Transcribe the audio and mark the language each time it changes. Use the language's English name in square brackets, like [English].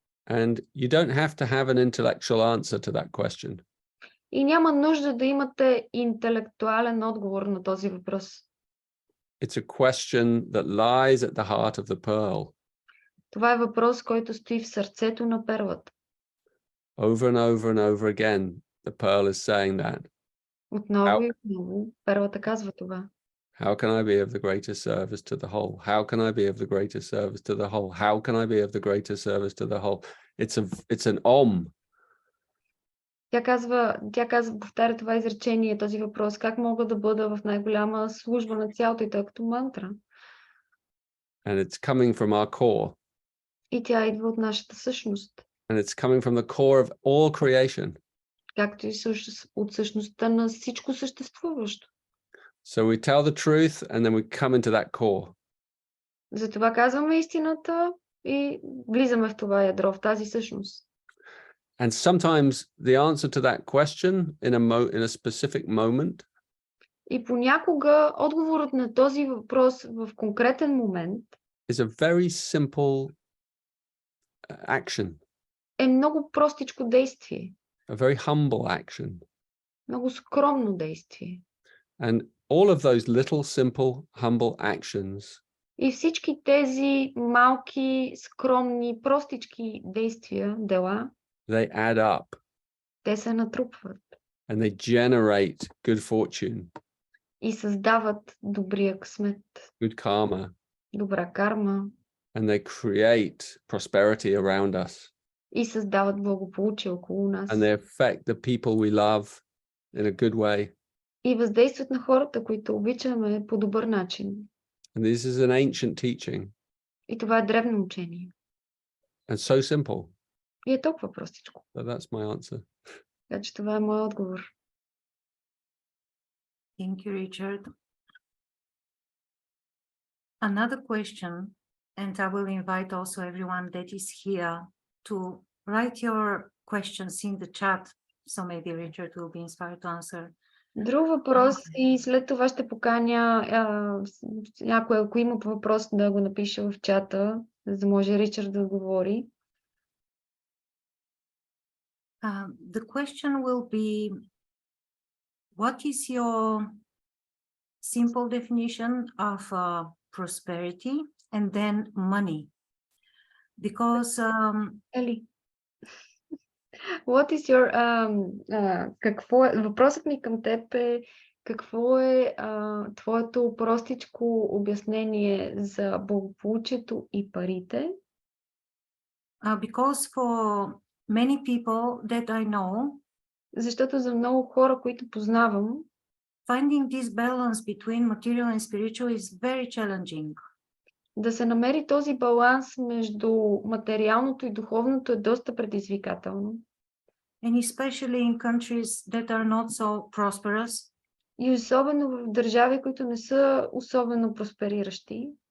[English] And you don't have to have an intellectual answer to that question. [Bulgarian] И няма нужда да имате интелектуален отговор на този въпрос. [English] It's a question that lies at the heart of the pearl. [Bulgarian] Това е въпрос, който стои в сърцето на перлата. [English] Over and over and over again, the pearl is saying that. [Bulgarian] Отново и отново перлата казва това. [English] How can I be of the greatest service to the whole? How can I be of the greatest service to the whole? How can I be of the greatest service to the whole? It's an om. [Bulgarian] Тя казва, повтаря това изречение, този въпрос, как мога да бъда в най-голяма служба на цялото, и то е като мантра. [English] And it's coming from our core. [Bulgarian] И тя идва от нашата същност. [English] And it's coming from the core of all creation. [Bulgarian] Както и от същността на всичко съществуващо. [English] So we tell the truth and then we come into that core. [Bulgarian] Затова казваме истината и влизаме в това ядро, в тази същност. [English] And sometimes the answer to that question in a specific moment [Bulgarian] И понякога отговорът на този въпрос в конкретен момент [English] is a very simple action, [Bulgarian] е много простичко действие, [English] a very humble action. [Bulgarian] много скромно действие. [English] And all of those little, simple, humble actions [Bulgarian] И всички тези малки, скромни, простички действия, дела, [English] they add up [Bulgarian] те се натрупват [English] and they generate good fortune, [Bulgarian] и създават добрия късмет, [English] good karma, [Bulgarian] добра карма [English] and they create prosperity around us. [Bulgarian] и създават благополучие около нас. [English] And they affect the people we love in a good way. [Bulgarian] И въздействат на хората, които обичаме, по добър начин. [English] And this is an ancient teaching [Bulgarian] И това е древно учение. [English] and so simple. [Bulgarian] И е толкова простичко. [English] So that's my answer. [Bulgarian] Така че това е моят отговор. [English] Thank you, Richard. Another question, and I will invite also everyone that is here to write your questions in the chat, so maybe Richard will be inspired to answer. [Bulgarian] Друг въпрос и след това ще поканя някой, ако има въпрос, да го напише в чата, за да може Ричард да отговори. [English] The question will be, what is your simple definition of prosperity and then money? Because [Bulgarian] Ели, [English] What is your [Bulgarian] какво е, въпросът ми към теб е какво е твоето простичко обяснение за благополучието и парите? [English] Because for many people that I know, [Bulgarian] Защото за много хора, които познавам, [English] finding this balance between material and spiritual is very challenging. [Bulgarian] да се намери този баланс между материалното и духовното е доста предизвикателно. [English] And especially in countries that are not so prosperous, [Bulgarian] И особено в държави, които не са особено проспериращи,